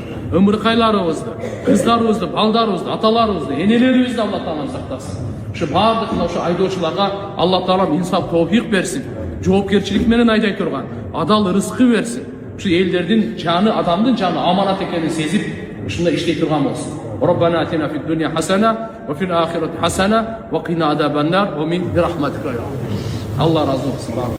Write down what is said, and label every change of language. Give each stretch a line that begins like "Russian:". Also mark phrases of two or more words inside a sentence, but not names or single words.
Kyrgyz: Ымыркайларыбызды, кыздарыбызды, балдарыбызды, аталарыбызды, энелерибизди Алла Таалам сактасын. Ушу бардык ушу айдоочуларга Алла Таалам инсап, тоопик берсин. Жоопкерчилик менен айдай турган адал рызкы берсин. Ушу элдердин жаны, адамдын жаны аманат экенин сезип, ушундай иштей турган болсун.
Arabic: ربنا آتنا في الدنيا حسنة وفي الآخرة حسنة وقنا عذاب النار ومن برحمتك يا رب.
Turkish: الله razı olsun.